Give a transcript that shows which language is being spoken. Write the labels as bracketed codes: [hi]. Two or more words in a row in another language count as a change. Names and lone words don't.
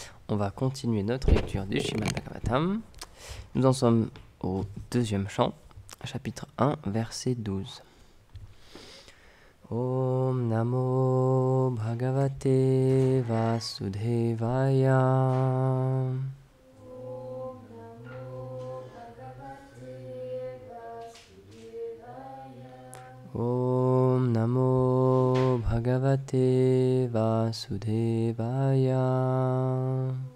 [fr] on va continuer notre lecture du Srimad Bhagavatam. Nous en sommes au deuxième chant, chapitre 1, verset 12. [sa] ॐ नमो भगवते वासुदेवाय. ॐ नमो भगवते वासुदेवाय.